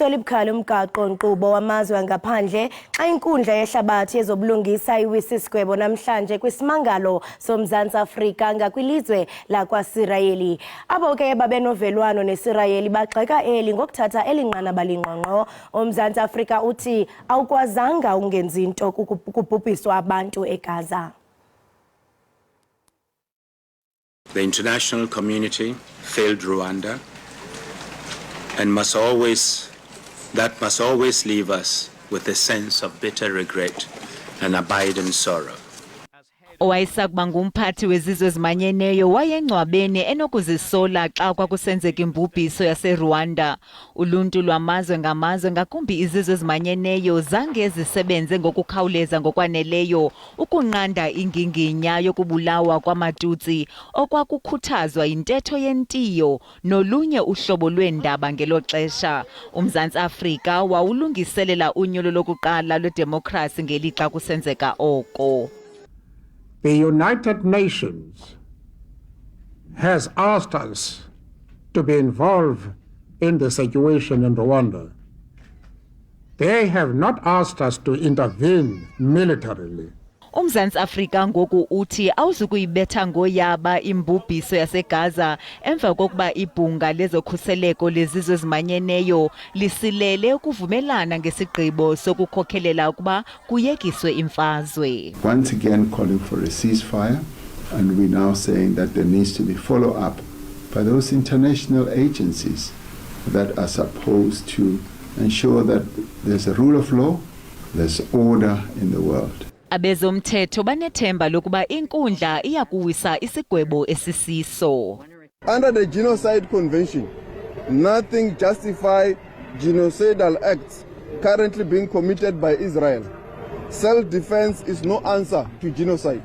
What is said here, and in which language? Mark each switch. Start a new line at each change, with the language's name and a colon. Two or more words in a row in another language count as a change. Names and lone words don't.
Xhosa: elibukhali umgaqo nkqubo wamazwe ngaphandle xa inkundla yehlabathi yezobulungisa iwisisigwebo namhlanje kwisimangalo soMzantsi Afrika ngakwilizwe lakwaSirayeli. Abo ke babenovelwano neSirayeli bagxeka eli ngokuthatha elinqanaba lingqongqo. uMzantsi Afrika uthi awukwazanga ungenzi into kubhubhiswa abantu eGaza.
English: The international community failed Rwanda. And must always leave us with a sense of bitter regret and abiding sorrow.
Xhosa: Owayesakuba ngumphathi wezizwe ezimanyeneyo wayengcwabene enokuzisola xa kwakusenzeka imbubhiso yaseRwanda. Uluntu lwamazwe ngamazwe ngakumbi izizwe ezimanyeneyo zange zisebenze ngokukhawuleza ngokwaneleyo ukunqanda inginginya yokubulawa kwamatutsi okwakukhuthazwa intetho yentiyo nolunye uhlobo lweendaba ngelo xesha. uMzantsi Afrika wawulungiselela unyulo lokuqala lwedemokhrasi ngelixa kusenzeka oko.
English: The United Nations has asked us to be involved in the situation in Rwanda. They have not asked us to intervene militarily.
Xhosa: uMzantsi Afrika ngoku uthi awuzukuyibetha ngoyaba imbubhiso yaseGaza emva kokuba ibhunga lezokhuseleko lezizwe ezimanyeneyo lisilele ukuvumelana ngesigqibo sokukhokhelela ukuba kuyekiswe imfazwe.
English: Once again calling for a ceasefire, and we're now saying that there needs to be follow-up by those international agencies that are supposed to ensure that there's a rule of law, there's order in the world.
Xhosa: Abezomthetho banethemba lokuba inkundla iyakuwisa isigwebo esisiso.
English: Under the Genocide Convention, nothing justifies genocidal acts currently being committed by Israel. Self-defense is no answer to genocide.